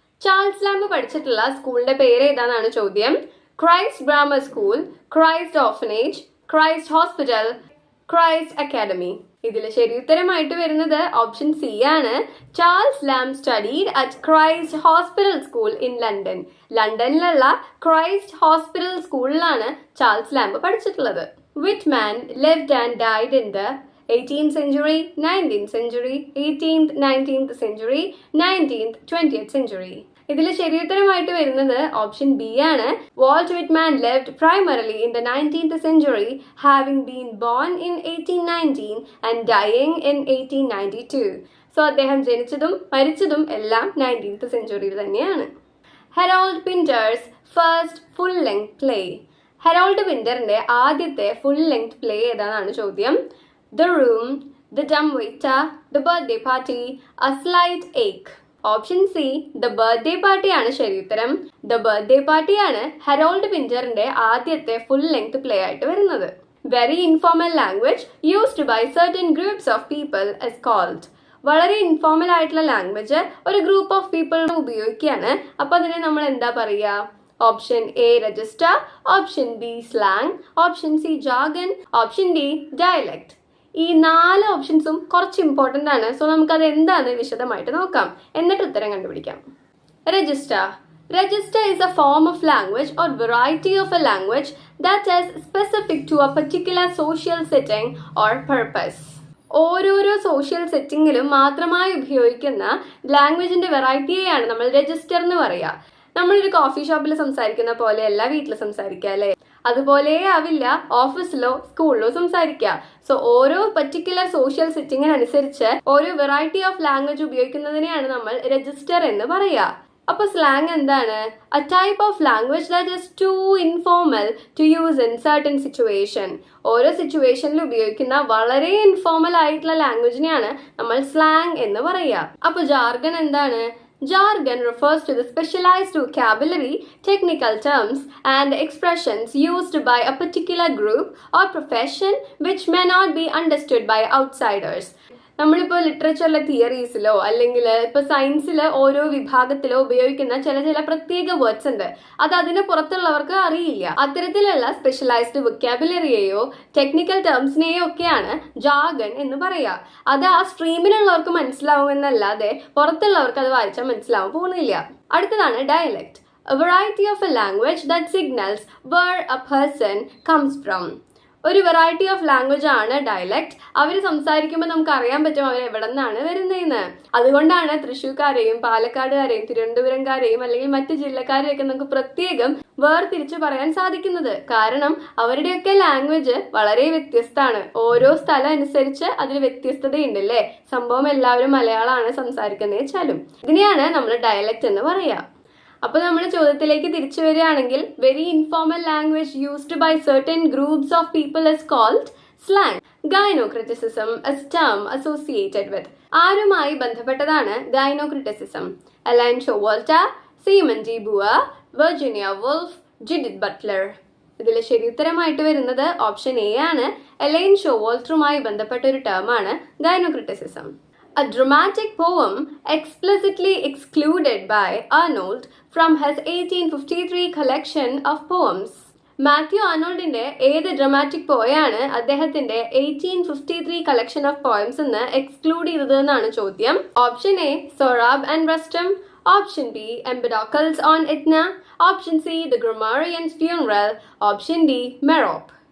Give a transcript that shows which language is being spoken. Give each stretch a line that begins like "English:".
Malayalam: Charles lamp പഠിച്ചിട്ടുള്ള സ്കൂളിന്റെ പേര് ഏതാണെന്നാണ് ചോദ്യം. Christ grammar school, Christ orphanage, Christ hospital, Christ academy. ഇതിൽ ശരിയുത്തരമായിട്ട് വരുന്നത് ഓപ്ഷൻ സി ആണ്.
English: Charles Lamb studied at Christ Hospital school in London.
Malayalam: ലണ്ടനിലുള്ള Christ hospital സ്കൂളിലാണ് ചാൾസ് ലാംബ് പഠിച്ചിട്ടുള്ളത്.
English: Whitman lived and died in the 18th century, 19th century, 18th, 19th century, 19th, 20th century.
Malayalam: ഇതിൽ ശരിയുത്തരമായിട്ട് വരുന്നത് option B ആണ്.
English: Walt Whitman lived primarily in the 19th century, having been born in 1819 and dying in 1892.
Malayalam: So അദ്ദേഹം ജനിച്ചതും മരിച്ചതും എല്ലാം 19th സെഞ്ചുറിയിൽ തന്നെയാണ്.
English: Harold Pinter's first full length play.
Malayalam: Herald പിന്ററിന്റെ ആദ്യത്തെ full length play ഏതാണെന്നാണ് ചോദ്യം.
English: The Room, The Dumb Waiter, The Birthday Party, A Slight Ache.
Malayalam: Option C the birthday party ആണ് ശരിയുത്തരം. The birthday party ആണ് Herald പിന്ററിന്റെ ആദ്യത്തെ ഫുൾ ലെങ്ത് പ്ലേ ആയിട്ട് വരുന്നത്.
English: Very informal language used by certain groups of people is called.
Malayalam: വളരെ informal ആയിട്ടുള്ള language ഒരു group of people ഉപയോഗിക്കുകയാണ്. അപ്പൊ അതിനെ നമ്മൾ എന്താ പറയുക? Option A register, option B slang, option C ജാർഗൻ, option D dialect. ഈ 4 ഓപ്ഷൻസും കുറച്ച് ഇമ്പോർട്ടൻ്റ് ആണ്. സോ നമുക്കത് എന്താണെന്ന് വിശദമായിട്ട് നോക്കാം, എന്നിട്ട് ഉത്തരം കണ്ടുപിടിക്കാം.
English: Register. Register is a form of language or variety of a language that is specific to a particular social setting or purpose.
Malayalam: ഓരോരോ സോഷ്യൽ സെറ്റിങ്ങിലും മാത്രമായി ഉപയോഗിക്കുന്ന ലാംഗ്വേജിന്റെ വെറൈറ്റിയെയാണ് നമ്മൾ രജിസ്റ്റർ എന്ന് പറയുക. നമ്മളൊരു കോഫി ഷോപ്പിൽ സംസാരിക്കുന്ന പോലെയല്ല വീട്ടിൽ സംസാരിക്കുക അല്ലേ? അതുപോലെ ആവില്ല ഓഫീസിലോ സ്കൂളിലോ സംസാരിക്കുക. സോ ഓരോ പർട്ടിക്കുലർ സോഷ്യൽ സെറ്റിങ്ങിനനുസരിച്ച് ഓരോ വെറൈറ്റി ഓഫ് ലാംഗ്വേജ് ഉപയോഗിക്കുന്നതിനെയാണ് നമ്മൾ രജിസ്റ്റർ എന്ന് പറയുക. അപ്പൊ സ്ലാങ് എന്താണ്?
English: A type of language that is too informal to use in certain situation.
Malayalam: ഓരോ സിറ്റുവേഷനിൽ ഉപയോഗിക്കുന്ന വളരെ ഇൻഫോർമൽ ആയിട്ടുള്ള ലാംഗ്വേജിനെയാണ് നമ്മൾ സ്ലാങ് എന്ന് പറയുക. അപ്പൊ ജാർഗൻ എന്താണ്?
English: Jargon refers to the specialized vocabulary, technical terms, and expressions used by a particular group or profession which may not be understood by outsiders.
Malayalam: നമ്മളിപ്പോൾ ലിറ്ററേച്ചറിലെ തിയറീസിലോ അല്ലെങ്കിൽ ഇപ്പോൾ സയൻസിലെ ഓരോ വിഭാഗത്തിലോ ഉപയോഗിക്കുന്ന ചില പ്രത്യേക വേർഡ്സ് ഉണ്ട്. അത് അതിന് പുറത്തുള്ളവർക്ക് അറിയില്ല. അത്തരത്തിലുള്ള സ്പെഷ്യലൈസ്ഡ് വൊക്കാബുലറിയെയോ ടെക്നിക്കൽ ടേംസിനെയോ ഒക്കെയാണ് ജാർഗൺ എന്ന് പറയുക. അത് ആ സ്ട്രീമിലുള്ളവർക്ക് മനസ്സിലാവുമെന്നല്ലാതെ പുറത്തുള്ളവർക്ക് അത് വായിച്ചാൽ മനസ്സിലാവാൻ പോകുന്നില്ല. അടുത്തതാണ് dialect.
English: A variety of a language that signals where a person comes from.
Malayalam: ഒരു വെറൈറ്റി ഓഫ് ലാംഗ്വേജ് ആണ് ഡയലക്ട്. അവർ സംസാരിക്കുമ്പോൾ നമുക്ക് അറിയാൻ പറ്റും അവർ എവിടെ നിന്നാണ് വരുന്നതെന്ന്. അതുകൊണ്ടാണ് തൃശ്ശൂർക്കാരെയും പാലക്കാടുകാരെയും തിരുവനന്തപുരംകാരെയും അല്ലെങ്കിൽ മറ്റ് ജില്ലക്കാരെയൊക്കെ നമുക്ക് പ്രത്യേകം വേർതിരിച്ച് പറയാൻ സാധിക്കുന്നത്. കാരണം അവരുടെയൊക്കെ ലാംഗ്വേജ് വളരെ വ്യത്യസ്തമാണ്. ഓരോ സ്ഥലം അനുസരിച്ച് അതിൽ വ്യത്യസ്തതയുണ്ടല്ലേ. സംഭവം എല്ലാവരും മലയാളമാണ് സംസാരിക്കുന്നത് വെച്ചാലും. ഇതിനെയാണ് നമ്മൾ ഡയലക്ട് എന്ന് പറയുക. അപ്പൊ നമ്മൾ ചോദ്യത്തിലേക്ക് തിരിച്ചു വരികയാണെങ്കിൽ
English: Very informal language used by certain groups of people is called slang. Gynocriticism is term associated with.
Malayalam: ആരുമായി ബന്ധപ്പെട്ടതാണ് ഗൈനോക്രിറ്റിസിസം?
English: Elaine Showalter, Simone de Beauvoir, Virginia Woolf, Judith Butler.
Malayalam: ഇതിൽ ശരിയുത്തരമായിട്ട് വരുന്നത് ഓപ്ഷൻ എ ആണ്. എലൈൻ ഷോവോൾട്ടറുമായി ബന്ധപ്പെട്ട ഒരു ടേമാണ് ഗൈനോക്രിറ്റിസിസം.
English: A dramatic poem explicitly excluded by Arnold from his 1853 collection of poems.
Malayalam: Mathew ആർണോൾഡിന്റെ ഏത് dramatic പോയാണ് അദ്ദേഹത്തിന്റെ 1853 കളക്ഷൻ ഓഫ് പോയംസ് എന്ന് എക്സ്ക്ലൂഡ് ചെയ്തത് എന്നാണ് ചോദ്യം.
English: Option A Sohrab and Rustum, option B Empedocles on Etna, option C the grammarian's funeral, option D Merope.